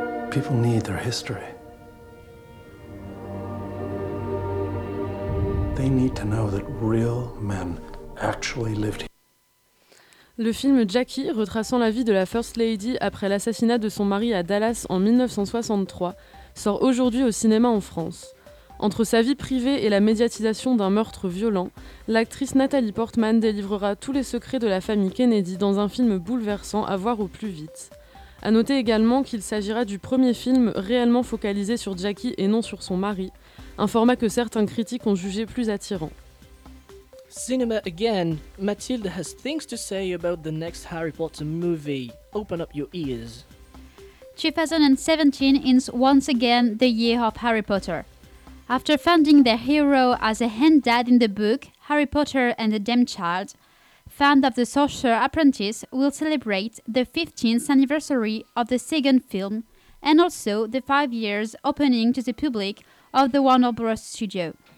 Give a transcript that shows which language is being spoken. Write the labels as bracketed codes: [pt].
[en] People need their history. They need to know that real men actually lived here. [fr] Le film Jackie, retraçant la vie de la First Lady après l'assassinat de son mari à Dallas en 1963, sort aujourd'hui au cinéma en France. Entre sa vie privée et la médiatisation d'un meurtre violent, l'actrice Natalie Portman délivrera tous les secrets de la famille Kennedy dans un film bouleversant à voir au plus vite. A noter également qu'il s'agira du premier film réellement focalisé sur Jackie et non sur son mari, un format que certains critiques ont jugé plus attirant. [en] Cinema again. Mathilde has things to say about the next Harry Potter movie. Open up your ears. 2017 is once again the year of Harry Potter. After finding their hero as a hand dad in the book, Harry Potter and the Dem Child, fans of The Sorcerer's Apprentice will celebrate the 15th anniversary of the second film and also the 5 years opening to the public of the Warner Bros. Studio.